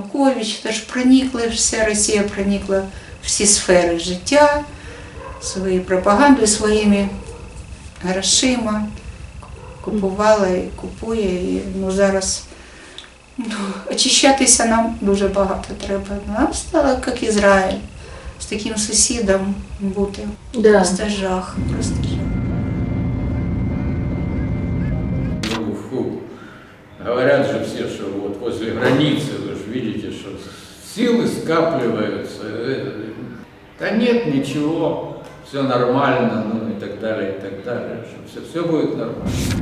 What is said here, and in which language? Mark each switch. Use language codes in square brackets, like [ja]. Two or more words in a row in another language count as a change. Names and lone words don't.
[uk] Янукович, тож проникла, вся Росія проникла в всі сфери життя, своєю пропагандою, своїми грошима, купувала і купує. І, зараз очищатися нам дуже багато треба. Нам стало, як Ізраїль, з таким сусідом бути. Да. Просто жах, просто жах. [ru] Говорят же все, что вот возле границы, вы же видите, что силы скапливаются. Да нет, ничего, все нормально, ну и так далее, что все будет нормально.